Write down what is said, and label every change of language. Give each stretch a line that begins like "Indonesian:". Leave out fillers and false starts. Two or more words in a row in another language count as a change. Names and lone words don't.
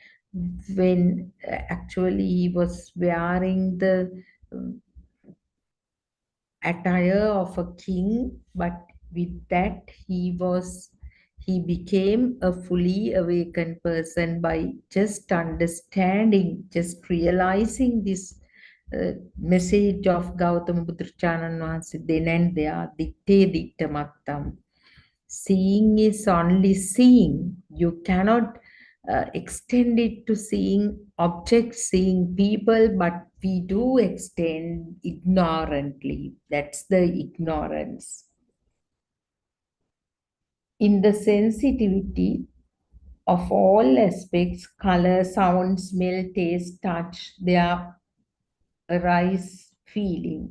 English: When actually he was wearing the attire of a king, but with that he became a fully awakened person by just understanding, just realizing this message of Gautama Buddhachanan Vahanse then and there,
Pali: ditte ditta mattam.
English: Seeing is only seeing. You cannot extend it to seeing objects, seeing people, but we do extend ignorantly. That's the ignorance. In the sensitivity of all aspects, color, sound, smell, taste, touch, there arise feeling.